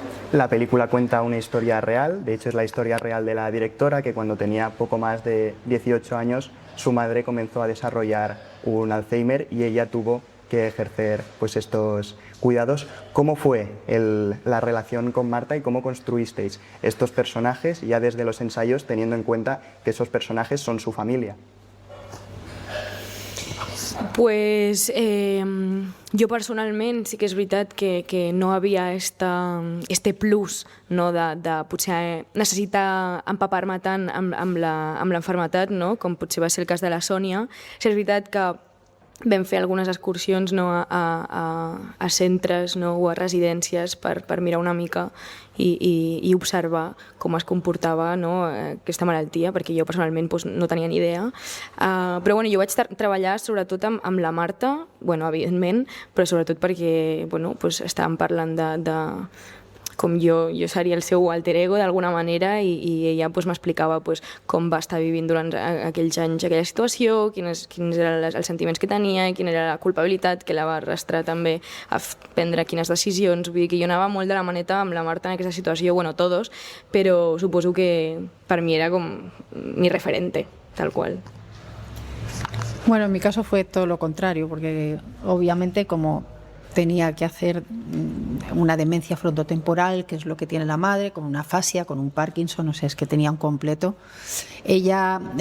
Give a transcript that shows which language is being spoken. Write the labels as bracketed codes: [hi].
[es] La película cuenta una historia real, de hecho es la historia real de la directora, que cuando tenía poco más de 18 años, su madre comenzó a desarrollar un Alzheimer y ella tuvo que ejercer pues, estos cuidados. ¿Cómo fue la relación con Marta y cómo construisteis estos personajes ya desde los ensayos, teniendo en cuenta que esos personajes son su familia? [ca] Pues jo personalment sí que és veritat que no havia este plus, no, de potser necessitar empapar-me tant amb l'enfermetat, no, com potser va ser el cas de la Sònia. Sí, és veritat que vam fer algunes excursions, no, a centres, no, o a residències per mirar una mica i observar com es comportava, no, aquesta malaltia, perquè jo personalment doncs, no tenia ni idea. Però bueno, jo vaig treballar sobretot amb la Marta, bueno, evidentment, però sobretot perquè bueno, doncs, estàvem parlant de com jo seria el seu alter ego d'alguna manera i ella m'explicava com va estar vivint durant aquells anys aquella situació, quins eren els sentiments que tenia i quina era la culpabilitat que la va arrastrar també a prendre quines decisions. Vull dir que jo anava molt de la maneta amb la Marta en aquesta situació, bueno, todos, però suposo que per mi era com [es] mi referente, tal cual. Bueno, en mi caso fue todo lo contrario, porque obviamente como tenía que hacer una demencia frontotemporal, que es lo que tiene la madre, con una afasia, con un Parkinson, no sé, es que tenía un completo. Ella